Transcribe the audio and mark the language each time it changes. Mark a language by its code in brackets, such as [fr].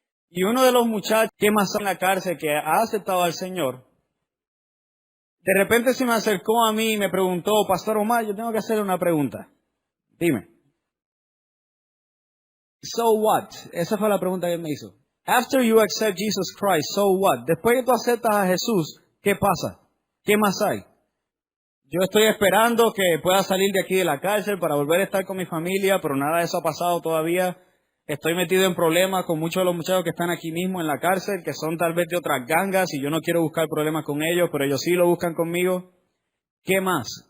[es] Y uno de los muchachos que más está en la cárcel que ha aceptado al Señor, de repente se me acercó a mí y me preguntó, Pastor Omar, yo tengo que hacerle una pregunta. Dime. So what? Esa fue la pregunta que él me hizo. [en] After you accept Jesus Christ, so what? [es] Después que tú aceptas a Jesús, ¿qué pasa? ¿Qué más hay? Yo estoy esperando que pueda salir de aquí de la cárcel para volver a estar con mi familia, pero nada de eso ha pasado todavía. Estoy metido en problemas con muchos de los muchachos que están aquí mismo en la cárcel, que son tal vez de otras gangas y yo no quiero buscar problemas con ellos, pero ellos sí lo buscan conmigo. ¿Qué más?